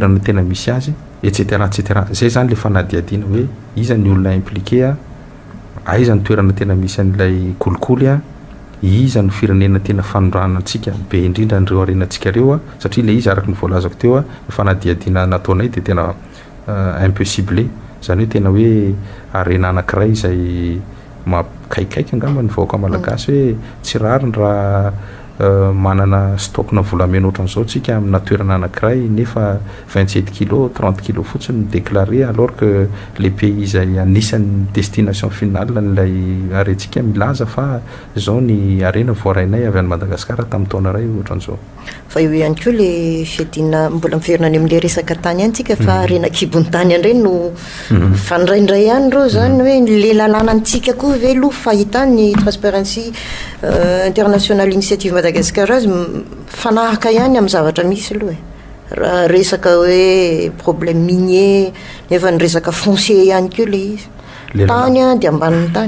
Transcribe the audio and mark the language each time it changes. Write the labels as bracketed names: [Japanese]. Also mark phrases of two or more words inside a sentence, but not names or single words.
[Malagasy] toerana tena misy azy etc etc zay zany le fanadiadiana hoe iza ny olona impliqué aiza ny toerana tena misy an'ilay kolokolo iza ny firenena tena fanondrana antsika be indrindra nireo arenantsika reo satria le izy araka ny voalazako teo fanadiadiana nataonay dia tena [French] un peu ciblé [Malagasy] zany hoe tena hoe arena anankiray izay makaikaiky angamba ny vahoaka malagasy hoe tsy rariny raha manana stockna volamena ohatran'izao tsika amina toerana anankiray nefa 27 kilo 30 kilo fotsiny [French] déclaré alors que les pays [Malagasy] izay anisan'ny [French] destination finale [Malagasy] n'ilay arentsika milaza fa zao ny arena voarainay avy any Madagascar tamin'ny taona ray ohatran'izao. Fa io ihany koa le fiadina mbola miverina any amin'le resaka tany ihany tsika fa arena kibony tany andray no fandraindray ihany reo zany hoe le lalàna antsika koa ve aloha fahitany transparency international initiative Madagascar fanahaka ihany amin'ny zavatra misy aloha raha resaka hoe [French] problème minier [Malagasy] nefa ny resaka foncier ihany koa le izy tany dia ambanin'ny tany.